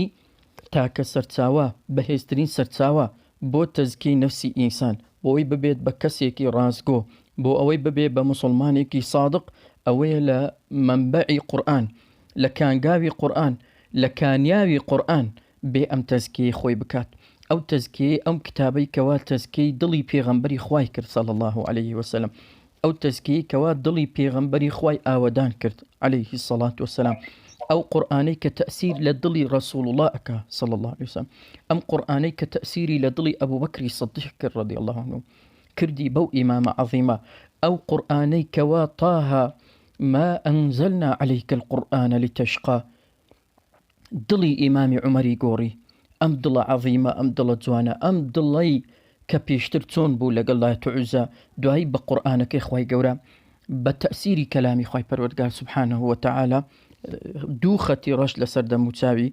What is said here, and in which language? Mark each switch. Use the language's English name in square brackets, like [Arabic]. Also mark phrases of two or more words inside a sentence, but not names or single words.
[Central Kurdish] تاکە سەرچاوە بەهێزترین سەرچاوە بۆ تەزکیەی نەفسی ئینسان، بۆ ئەوەی ببێت بە کەسێکی ڕاستگۆ، بۆ ئەوەی ببێ بە مسلمانێکی صادق، ئەوەیە لە منبعی قورئان، لە کانگاوی قورئان، لە کانیاوی قورئان بێ ئەم تەزکیەی خۆی بکات. ئەو تەزکیەی ئەم کتابەی کەوا تەزکیەی دڵی پێغەمبەری خوای کرد [Arabic] صلی الله عليه وسلم، [Central Kurdish] ئەو تەزکیەی کەوا دڵی پێغەمبەری خوای ئاوەدان کرد [Arabic] عليه الصلاة والسلام، [Central Kurdish] ئەو قورئانەی کە تەأسیر لە دڵی ڕەسوڵ الله ئەکا [Arabic] صلی الله عليه وسلم، [Central Kurdish] ئەم قورئانەی کە تەأسیری لە دڵی ئەبوو بەکری سیدیق کرد [Arabic] رضی الله عنه، [Central Kurdish] کردی بەو ئیمامە عەظیمە، ئەو قورئانەی کەوا [Arabic] طه ما أنزلنا عليك القرآن لتشقى، [Central Kurdish] دڵی ئیمامی عومەری گۆڕی، ئەم دڵە عەظیمە، ئەم دڵە جوانە، ئەم دڵەی کە پێشتر چۆن بوو لەگەڵ لات عوزە، دوایی بە قورئانەکەی خوای گەورە بە تەأسیری کەلامی خوای پەروەردگار [Arabic] سبحانه وتعالى [Central Kurdish] دوو خەتی ڕەش لەسەر دەم و چاوی